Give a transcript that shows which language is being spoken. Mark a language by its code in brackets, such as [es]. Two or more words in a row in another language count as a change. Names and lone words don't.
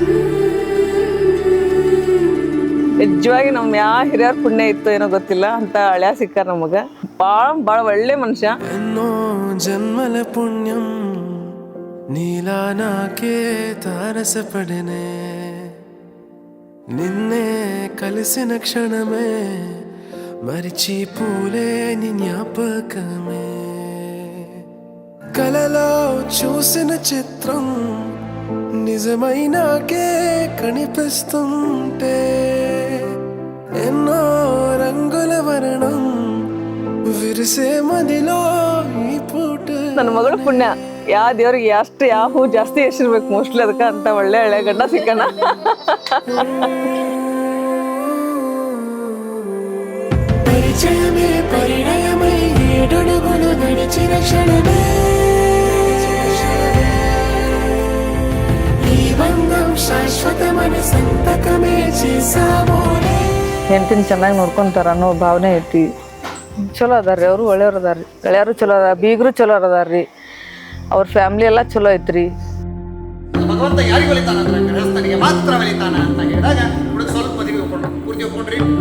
[kn] ನಿಜವಾಗಿ ನಮ್ಮ ಯಾವ ಹಿರಿಯರ ಪುಣ್ಯ ಇತ್ತು ಏನೋ ಗೊತ್ತಿಲ್ಲ, ಅಂತ ಹಳ್ಯಾ ಸಿಕ್ಕಾರ ನಮಗೆ. ಭಾಳ ಒಳ್ಳೆ ಮನುಷ್ಯ. [te] జన్మల పుణ్యం నీలానాకే తారసపడెనే నిన్నే కలిసిన క్షణమే మరిచిపోలే నీ జ్ఞాపకమే కలలో చూసిన చిత్రం నిజమైనాకే కనిపిస్తుంటే ఎన్నో రంగుల వర్ణం విరిసే మదిలో ఈ పూట. [kn] ನನ್ನ ಮಗಳ ಪುಣ್ಯ. ಯಾವ ದೇವ್ರಿಗೆ ಯಾವ ಹೂ ಜಾಸ್ತಿ ಎಷ್ಟಿರ್ಬೇಕು ಮೋಸ್ಟ್ಲಿ, ಅದಕ್ಕೆ ಅಂತ ಒಳ್ಳೆ ಹಳೆ ಗಂಡ ಸಿಕ್ಕಣ. [te] పరిచయమే పరిణయమై ఏడడుగులు నడిచిన క్షణమే ఈ బంధం శాశ్వతమని సంతకమే చేసామోనే. [kn] ಹೆಂಡತಿನ ಚೆನ್ನಾಗಿ ನೋಡ್ಕೊಂತಾರ ಅನ್ನೋ ಭಾವನೆ ಐತಿ. ಚಲೋ ಅದಾರ್ರಿ, ಅವರು ಒಳ್ಳೆಯವ್ರು ಅದಾರ್ರಿ, ಗೆಳೆಯರು ಚಲೋ ಅದಾರ, ಬೀಗರು ಚಲೋ ಅದಾರ್ರಿ, ಅವ್ರ ಫ್ಯಾಮ್ಲಿ ಎಲ್ಲ ಚಲೋ ಐತ್ರಿ. ಭಗವಂತ ಯಾರಿಗೆ ಒಲಿತಾನ ಅಂದ್ರೆ ಗೃಹಸ್ಥನಿಗೆ ಮಾತ್ರ ಒಲಿತಾನ ಅಂತ ಹೇಳಿದಾಗ ಹುಡುಗ ಸ್ವಲ್ಪ ಮದುವೆ ಒಪ್ಕೊಂಡ್ರು, ಪೂರ್ತಿ ಒಪ್ಕೊಂಡ್ರಿ.